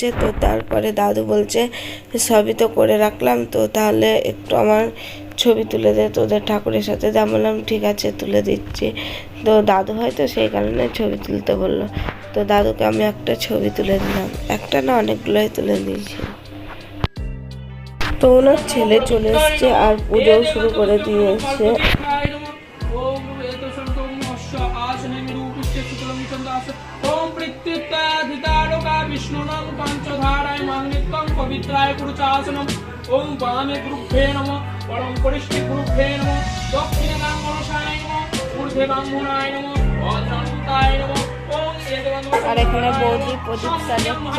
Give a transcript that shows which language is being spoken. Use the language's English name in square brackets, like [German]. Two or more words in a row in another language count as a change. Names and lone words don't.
[Bangla] তো তারপরে দাদু বলছে সবই তো করে রাখলাম, তো তাহলে একটু আমার ছবি তুলে দে তোদের ঠাকুরের সাথে। যা বললাম ঠিক আছে তুলে দিচ্ছি। তো দাদু হয়তো সেই কারণে ছবি তুলতে বললো। তো দাদুকে আমি একটা ছবি তুলে দিলাম, একটা না অনেকগুলোই তুলে দিয়েছি। তো ওনার ছেলে চলে এসছে আর পুজোও শুরু করে দিয়েছে। [Sanskrit] पवित्राय पुरुषासनम ओम वामे गुरुभ्ये नमः परम परिष्ठे गुरुभ्ये नमः दक्षिणे ब्राह्मणसाय नमः ऊर्ध्वे ब्राह्मणाय नमः अधरन्ताय नमः ओम एतवन्तो। [Bangla] আর এখানে বৌদি প্রদীপ সাজাচ্ছে।